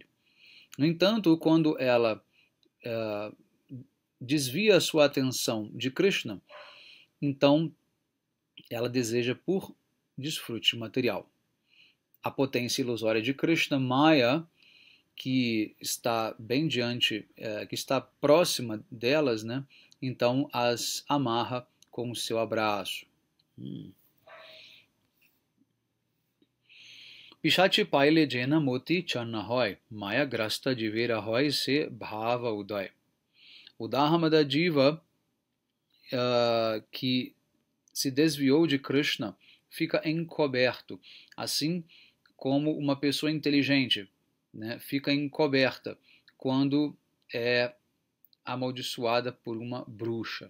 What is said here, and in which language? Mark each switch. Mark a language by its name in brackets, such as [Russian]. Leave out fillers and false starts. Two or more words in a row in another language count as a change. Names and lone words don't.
[Portuguese] No entanto, quando ela desvia a sua atenção de Krishna, então ela deseja por desfrute material. A potência ilusória de Krishna, Maya, que está bem diante, que está próxima delas, né? Então as amarra com o seu abraço. [Bangla] পিশাচী পাইলে যেন মতিচ্ছন্ন হয়, মায়াগ্রস্ত জীবের হয় সে ভাব উদয়. [Portuguese] O dharma da diva que se desviou de Krishna fica encoberto, assim como uma pessoa inteligente, né, fica encoberta quando é amaldiçoada por uma bruxa.